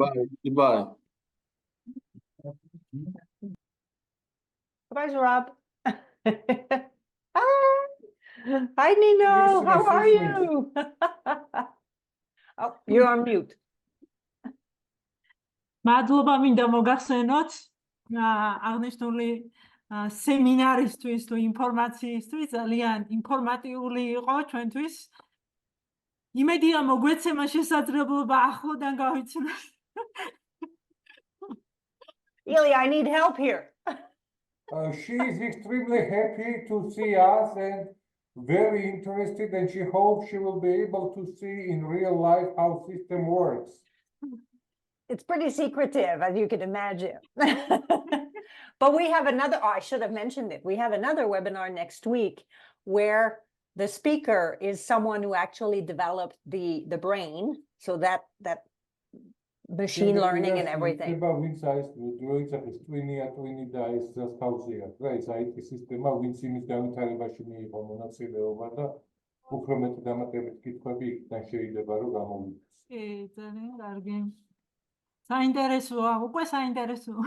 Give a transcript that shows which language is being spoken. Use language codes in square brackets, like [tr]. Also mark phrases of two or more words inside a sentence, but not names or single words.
[en] Goodbye. Bye, Rob. Hi, Nino. How are you? Oh, you're on mute. [ka] მადლობა მინდა მოგახსენოთ აღნიშნული სემინარისთვის თუ ინფორმაციისთვის ძალიან ინფორმატიული იყო ჩვენთვის. იმედია მოგვეცემა შესაძლებლობა ახლოდან გავიცნოთ. [en] Ilya, I need help here. She is extremely happy to see us and very interested, and she hopes she will be able to see in real life how system works. It's pretty secretive, as you can imagine. But we have another, I should have mentioned it. We have another webinar next week where the speaker is someone who actually developed the brain. So that machine learning and everything. [ka] საინტერესოა, უკვე საინტერესოა.